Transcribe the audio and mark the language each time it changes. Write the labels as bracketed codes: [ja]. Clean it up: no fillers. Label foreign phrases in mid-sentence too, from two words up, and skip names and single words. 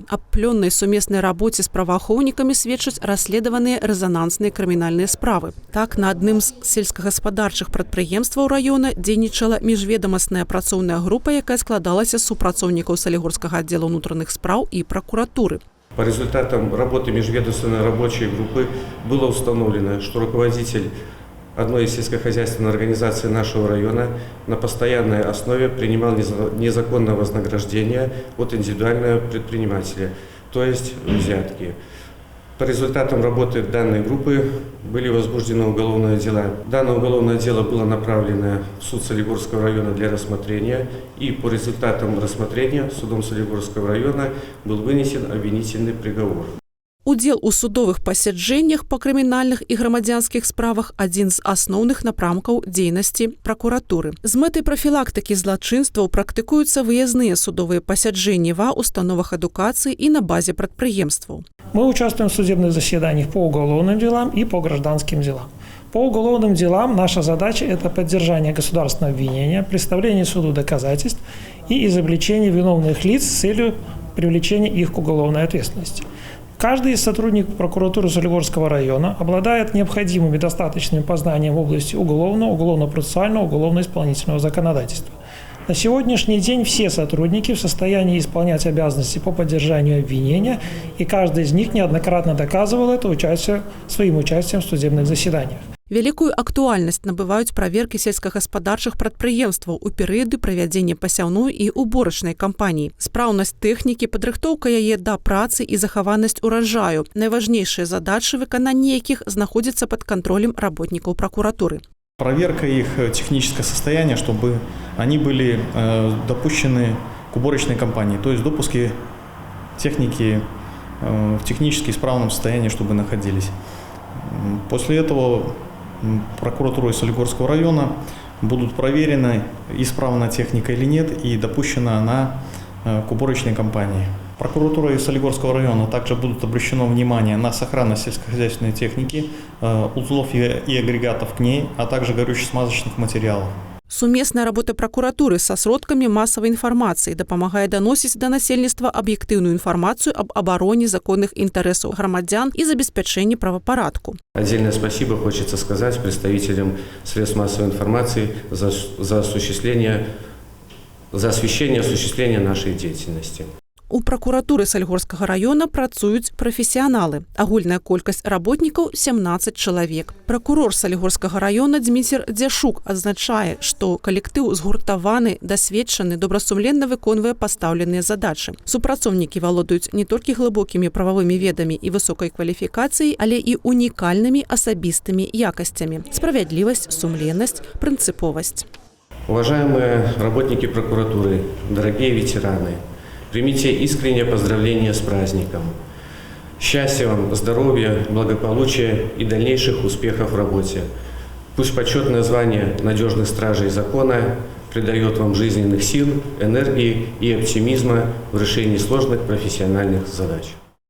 [be] Аб плённай сумеснай рабоце з праваахоўнікамі сведчаць расследаваныя рэзанансныя крымінальныя справы. Так, на адным з сельскагаспадарчых прадпрыемстваў раёна дзейнічала міжведамасная працоўная група, якая складалася з супрацоўнікаў Салігорскага аддзела ўнутраных спраў і пракуратуры. [ru] По результатам работы межведомственной рабочей группы было установлено, что руководитель одной из сельскохозяйственных организаций нашего района на постоянной основе принимал незаконное вознаграждение от индивидуального предпринимателя, то есть взятки. По результатам работы данной группы были возбуждены уголовные дела. Данное уголовное дело было направлено в суд Солигорского района для рассмотрения, и по результатам рассмотрения судом Солигорского района был вынесен обвинительный приговор. [be] Удзел у судовых пасяджэннях па крымінальных і грамадзянскіх справах – адзін з асноўных напрамкаў дзейнасці пракуратуры. З мэтай прафілактыкі злачынстваў практыкуюцца выязныя судовыя пасяджэнні ва установах адукацыі і на базе прадпрыемстваў. [ru] Мы участвуем в судебных заседаниях по уголовным делам и по гражданским делам. По уголовным делам наша задача – это поддержание государственного обвинения, представление суду доказательств и изобличение виновных лиц с целью привлечения их к уголовной ответственности. Каждый из сотрудников прокуратуры Солигорского района обладает необходимым и достаточным познанием в области уголовного, уголовно-процессуального, уголовно-исполнительного законодательства. На сегодняшний день все сотрудники в состоянии исполнять обязанности по поддержанию обвинения, и каждый из них неоднократно доказывал это своим участием в судебных заседаниях. [be] Вялікую актуальнасць набываюць праверкі сельскагаспадарчых прадпрыемстваў у перыяды правядзення пасяўной і уборачнай кампаніі. Спраўнасць тэхнікі, падрыхтоўка яе да працы і захаванасць ураджаю – найважнейшыя задачы, выкананне якіх знаходзіцца пад кантролем работнікаў пракуратуры. [ru] Проверка их технического состояния, чтобы они были допущены к уборочной кампании, то есть допуски техники в технически исправном состоянии, чтобы находились. После этого прокуратурой Солигорского района будут проверены, исправна техника или нет, и допущена она к уборочной кампании. Прокуратурой Солигорского района также будут обращено внимание на сохранность сельскохозяйственной техники, узлов и агрегатов к ней, а также горюче-смазочных материалов. [be] Сумесная работа пракуратуры са сродкамі масавай інфармацыі дапамагае даносіць да насельніцтва аб'ектыўную інфармацыю аб абароне законных інтарэсаў грамадзян и забеспячэнні правапарадку. [ru] Отдельное спасибо хочется сказать представителям средств массовой информации за освещение осуществления нашей деятельности. [be] У пракуратуры Салігорскага района працуюць прафесіяналы. Агульная колькасць работнікаў – 17 чалавек. Пракурор Салігорскага района Дміцер Дзяшук адзначае, што калектыў згуртаваны, дасведчаны, добрасумленна выконвае пастаўленыя задачы. Супрацоўнікі валодаюць не толькі глыбокімі прававымі ведамі і высокай кваліфікацыяй, але і унікальнымі асабістымі якасцямі – справядлівасць, сумленнасць, прынцыповасць. [ru] Уважаемые работники прокуратуры, дорогие ветераны, примите искреннее поздравление с праздником. Счастья вам, здоровья, благополучия и дальнейших успехов в работе. Пусть почетное звание надежных стражей закона придает вам жизненных сил, энергии и оптимизма в решении сложных профессиональных задач.